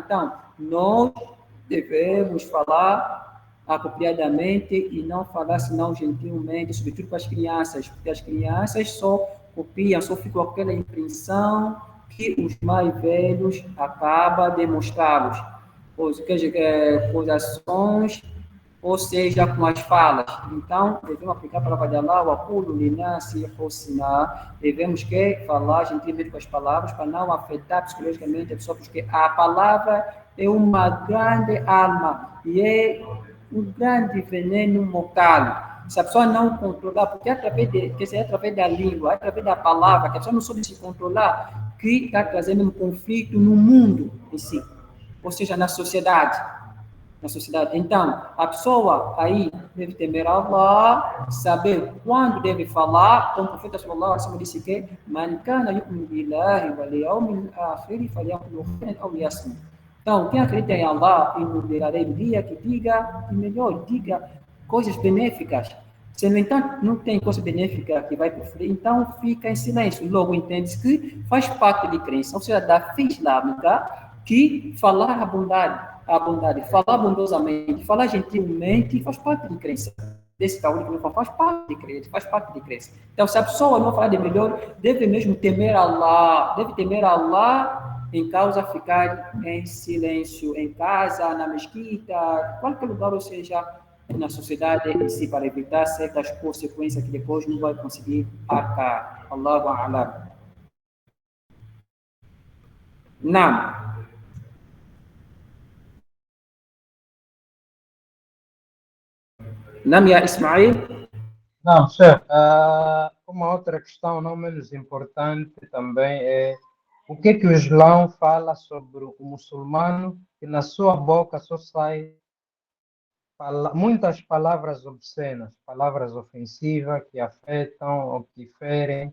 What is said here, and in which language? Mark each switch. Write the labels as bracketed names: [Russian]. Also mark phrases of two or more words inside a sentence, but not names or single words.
[Portuguese] Então, nós devemos falar apropriadamente e não falar senão gentilmente, sobretudo para as crianças, porque as crianças só copiam, só ficam com aquela impressão que os mais velhos acabam de mostrá-los, com as ações, ou seja, com as falas. Então, devemos aplicar a palavra de Allah, o [Arabic] قولوا للناس حسنا. [Portuguese] Devemos falar gentilmente com as palavras para não afetar psicologicamente a pessoa, porque a palavra é uma grande alma e é um grande veneno mortal. Se a pessoa não controlar, porque é através da língua, é através da palavra, que a pessoa não soube se controlar, que está trazendo um conflito no mundo em si, ou seja, na sociedade. Então, a pessoa aí deve temer Allah, saber quando deve falar, como o profeta [Arabic] صلى الله عليه وسلم [Portuguese] disse que [Arabic] من كان يؤمن بالله واليوم الآخر فليقل خيرا أو ليصمت. [Portuguese] Então, quem acredita em Allah e no verdadeiro dia, que diga, e melhor, diga coisas benéficas. Se, no entanto, não tem coisa benéfica que vai proferir, então fica em silêncio. Logo entende-se que faz parte de crença, ou seja, da fé islâmica, que falar a bondade, falar bondosamente, falar gentilmente, faz parte de crença. Desse caso que não faz parte de crença. Então, se a pessoa não falar de melhor, deve mesmo temer Allah, em causa ficar em silêncio, em casa, na mesquita, qualquer lugar, ou seja, na sociedade em si, para evitar certas consequências que depois não vai conseguir arcar. [Arabic] الله أعلم. [Portuguese] Não. Não, ya Ismail? Não, chefe, uma outra questão não menos importante também é o que o Islão fala sobre o muçulmano que na sua boca só sai muitas palavras obscenas, palavras ofensivas que afetam ou que ferem.